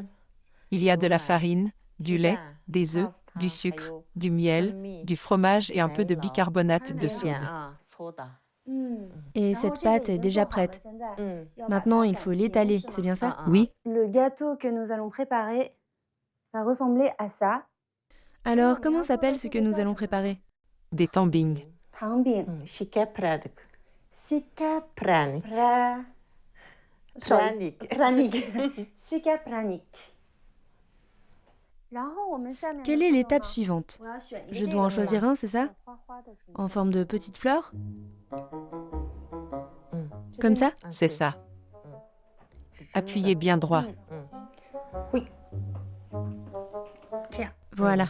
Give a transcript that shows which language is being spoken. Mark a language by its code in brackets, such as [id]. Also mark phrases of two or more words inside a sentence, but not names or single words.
[fr] Il y a de la farine, du lait, des œufs, du sucre, du miel, du fromage et un peu de bicarbonate de soude. Et cette pâte est déjà prête. Maintenant, il faut l'étaler, c'est bien ça? Oui, Le gâteau que nous allons préparer va ressembler à ça. Alors, comment s'appelle ce que nous allons préparer? des tambing. Tangbing. 시켜프라득, Shika 프라닉, pranik. 프라닉. Shika pranik. Quelle est l'étape suivante? Je dois en choisir un, c'est ça? En forme de petite fleur? Comme ça? C'est ça. Appuyez bien droit. Voilà.